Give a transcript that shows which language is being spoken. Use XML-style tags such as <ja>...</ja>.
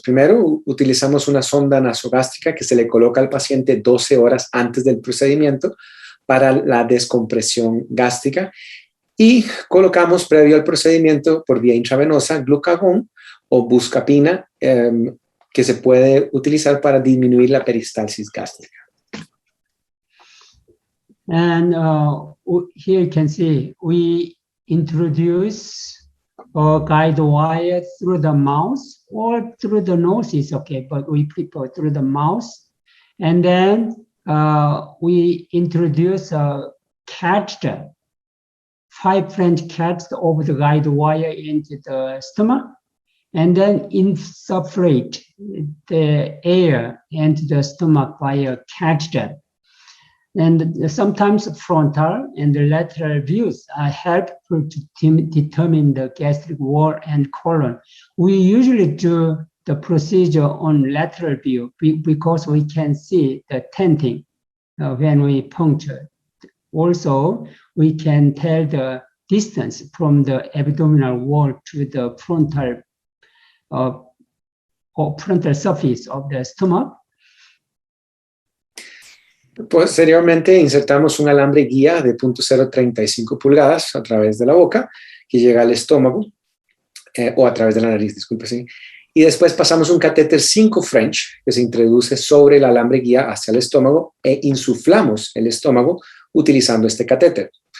<es>Primero, utilizamos una sonda nasogástrica que se le coloca al paciente 12 horas antes del procedimiento para la descompresión gástrica, y colocamos previo al procedimiento por vía intravenosa glucagón o buscapina, que se puede utilizar para disminuir la peristalsis gástrica.</es> <en>And here you can see we introduce guide wire through the mouth or through the nose is okay, but we prefer through the mouth. And then we introduce a catheter, 5 French catheters over the guide wire into the stomach, and then insufflate the air into the stomach by a catheter. And sometimes frontal and the lateral views are helpful to determine the gastric wall and colon. We usually do the procedure on lateral view because we can see the tenting when we puncture. Also, we can tell the distance from the abdominal wall to the frontal or frontal surface of the stomach.</en> <es>Posteriormente insertamos un alambre guía de 0.035 pulgadas a través de la boca que llega al estómago, o a través de la nariz, disculpe, sí. y después pasamos un catéter 5 French que se introduce sobre el alambre guía hacia el estómago e insuflamos el estómago utilizando este catéter.</es>